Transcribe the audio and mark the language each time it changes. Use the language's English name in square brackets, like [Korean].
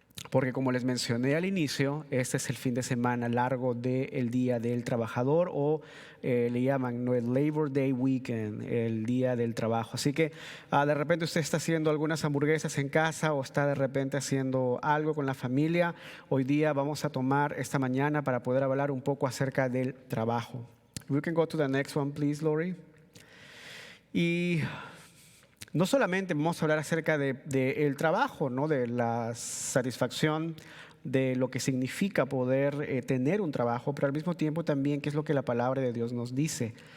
[Spanish] Porque como les mencioné al inicio, este es el fin de semana largo del Día del Trabajador, o le llaman, ¿no?, el Labor Day Weekend, el Día del Trabajo. Así que de repente usted está haciendo algunas hamburguesas en casa o está de repente haciendo algo con la familia. Hoy día vamos a tomar esta mañana para poder hablar un poco acerca del trabajo. [English] We can go to the next one, please, Lori. [Spanish] Y no solamente vamos a hablar acerca del trabajo, ¿no?, de la satisfacción de lo que significa poder tener un trabajo, pero al mismo tiempo también qué es lo que la palabra de Dios nos dice.